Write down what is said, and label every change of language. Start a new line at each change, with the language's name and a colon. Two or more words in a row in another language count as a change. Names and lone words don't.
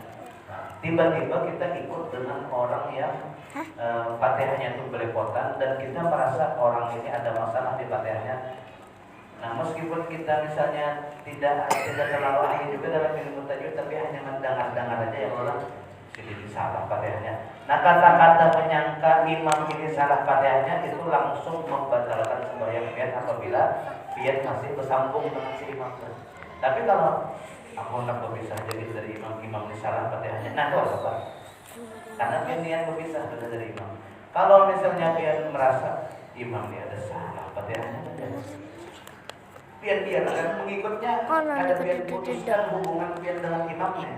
Indonesian: Nah, tiba-tiba kita ikut dengan orang yang Fatihahnya itu belepotan dan kita merasa orang ini ada masalah di Fatihahnya. Nah, meskipun kita misalnya tidak terlalu ahli juga dalam ilmu tajwid, tapi hanya mendengar-dengar aja ya orang ini salah Fatihahnya. Nah, kata-kata menyangka imam ini salah Fatihahnya itu langsung membatalkan sembahyang pian apabila pian masih bersambung dengan si imam. Tapi kalau aku nak berpisah jadi dari imam ini salah Fatihahnya, nah itu apa? Karena pian niat berpisah dari imam. Kalau misalnya pian merasa imam ini ada salah Fatihahnya, pian akan mengikutnya, ada pian putuskan hubungan pian dengan imamnya.